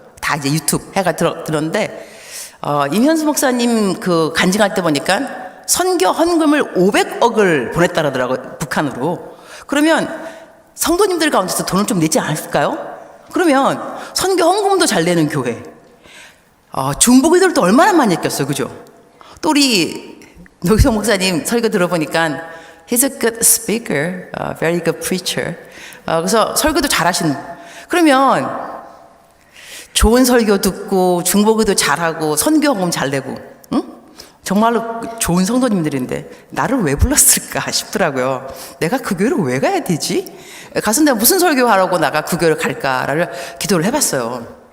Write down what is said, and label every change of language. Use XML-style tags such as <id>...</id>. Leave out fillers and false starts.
<ko>다 이제 유튜브 해가 들었는데, 임현수 목사님 그 간증할 때 보니까 선교 헌금을 500억을 보냈다 그러더라고요, 북한으로. 그러면 성도님들 가운데서 돈을 좀 내지 않을까요? 그러면 선교 헌금도 잘 내는 교회. 중보기도를 또 얼마나 많이 했겠어요, 그죠? 또 우리 노희성 목사님 설교 들어보니까</ko> <en>He's a good speaker, very good preacher.</en> <ko>그래서 설교도 잘하시는. 그러면 좋은 설교 듣고 중보기도 잘하고 선교헌금 잘 내고, 응? 정말로 좋은 성도님들인데 나를 왜 불렀을까 싶더라고요. 내가 그 교회를 왜 가야 되지? 가서 내가 무슨 설교하라고 나가 그 교회를 갈까를 기도를 해봤어요.</ko>